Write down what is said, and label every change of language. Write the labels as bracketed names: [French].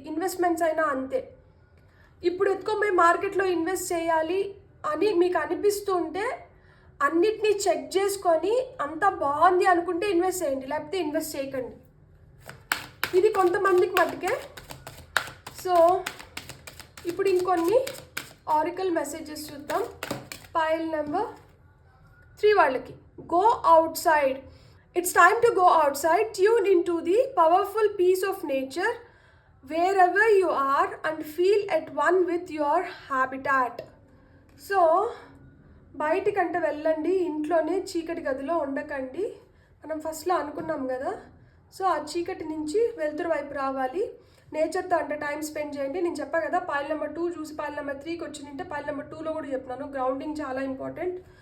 [Telugu] Investments అయినా అంతే. ఇప్పుడు ఎత్తుకోపోయి మార్కెట్లో ఇన్వెస్ట్ చేయాలి అని మీకు అనిపిస్తూ ఉంటే అన్నిటినీ చెక్ చేసుకొని అంతా బాగుంది అనుకుంటే ఇన్వెస్ట్ చేయండి, లేకపోతే ఇన్వెస్ట్ చేయకండి. ఇది కొంతమందికి మటుకే. సో ఇప్పుడు ఇంకొన్ని ఆరికల్ మెసేజెస్ చూద్దాం పైల్ నెంబర్ 3 వాళ్ళకి. [English] Go outside. It's time to go outside, tune into the powerful peace of nature wherever you are and feel at one with your habitat. So, [Telugu] బయటికంటే వెళ్ళండి, ఇంట్లోనే చీకటి గదిలో ఉండకండి. మనం ఫస్ట్లో అనుకున్నాం కదా, సో ఆ చీకటి నుంచి వెలుతురు వైపు రావాలి. నేచర్తో అంటే టైం స్పెండ్ చేయండి. నేను చెప్పా కదా పైల్ నెంబర్ 2 చూసి పైల్ నెంబర్ 3కి వచ్చిందంటే పైల్ నెంబర్ 2లో కూడా చెప్పినాను గ్రౌండింగ్ చాలా ఇంపార్టెంట్.